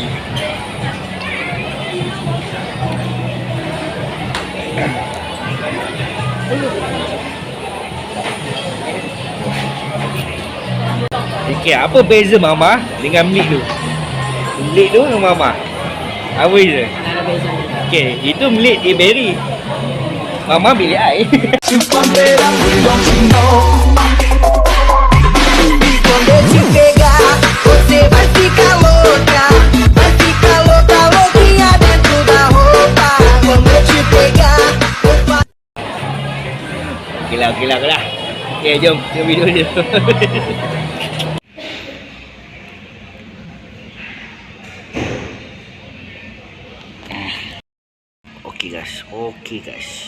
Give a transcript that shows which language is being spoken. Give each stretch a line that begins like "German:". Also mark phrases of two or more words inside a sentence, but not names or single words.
Malay: Okay, apa beza Mama dengan Mlik tu? Mlik tu dengan Mama? Apa beza? Tak ada beza. Okay, itu Mlik dia berry. Mama bilik air.
Portuguese: Quando eu te pegar, você vai ficar louca. Vai ficar louca, louquinha dentro da roupa. Quando eu te pegar,
Malay: Okey lah. Okay, jom video dia.
English: Okey guys.